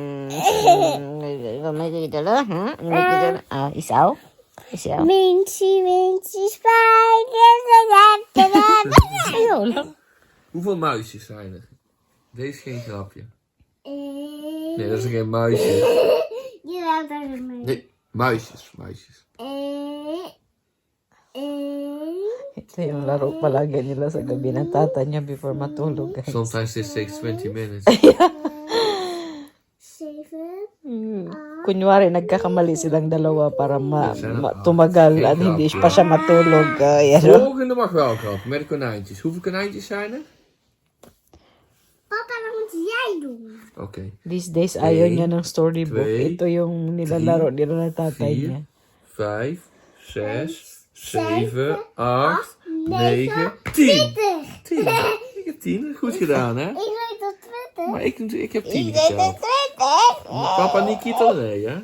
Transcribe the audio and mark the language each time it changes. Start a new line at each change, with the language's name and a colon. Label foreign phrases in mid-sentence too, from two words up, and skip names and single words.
Filipino: Isaw?
Dutch: Minsie, spijker.
Filipino: Ayaw lang.
Dutch: Hoeveel muisjes zijn er? Deze is geen grapje. Nee, dat is geen muisjes. Jawel, dat is mijn. Nee, muisjes.
Filipino: Ito yung laro palagi nila sa gabi ng tata niya before matulog.
English: Guys. Sometimes this takes 20 minutes. 7.
Filipino: Kunyari, nagkakamali silang dalawa para tumagal at hindi pa siya matulog.
Dutch: Volgende mag wel grap, met de konijntjes. Hoeveel konijntjes zijn er? Papa, dat moet jij doen. Oké.
English: These days,
Filipino: ayaw niya ng storybook. 2, Ito yung nilalaro nila ng tatay niya.
Dutch: 4, 5, 6, 7, 8, 9, 10. 10. Ik heb 10. Goed gedaan, hè? Ik weet dat 20. Maar ik heb 10 geteld. 20. Papa Nikita, nee, hè?